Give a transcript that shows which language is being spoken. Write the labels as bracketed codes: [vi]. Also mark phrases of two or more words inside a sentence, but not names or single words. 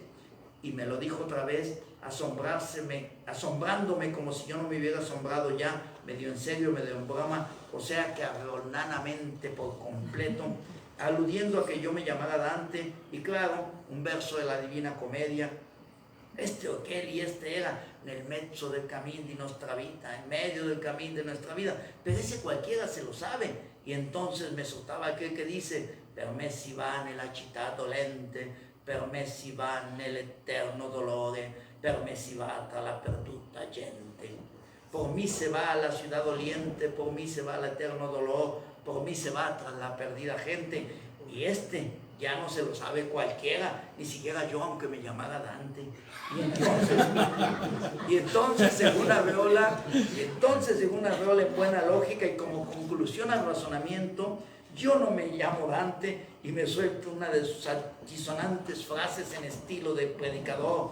[es] Y me lo dijo otra vez, asombrándome como si yo no me hubiera asombrado ya, medio en serio, medio en broma, o sea que arreolanamente por completo, aludiendo a que yo me llamara Dante, y claro, un verso de la Divina Comedia, este o aquel y este era [it] nel mezzo del [es] camino de nuestra vida, en medio del camino de nuestra vida, pero ese cualquiera se lo sabe. Y entonces me soltaba aquel que dice, [it] per me si va nella città dolente, per me si va nell'eterno dolore, per me si va tra la perduta gente, [es] por mí se va a la ciudad doliente, por mí se va al eterno dolor, por mí se va tras la perdida gente. Y este ya no se lo sabe cualquiera, ni siquiera yo, aunque me llamara Dante. Y entonces según Arreola, en buena lógica y como conclusión al razonamiento, yo no me llamo Dante y me suelto una de sus altisonantes frases en estilo de predicador.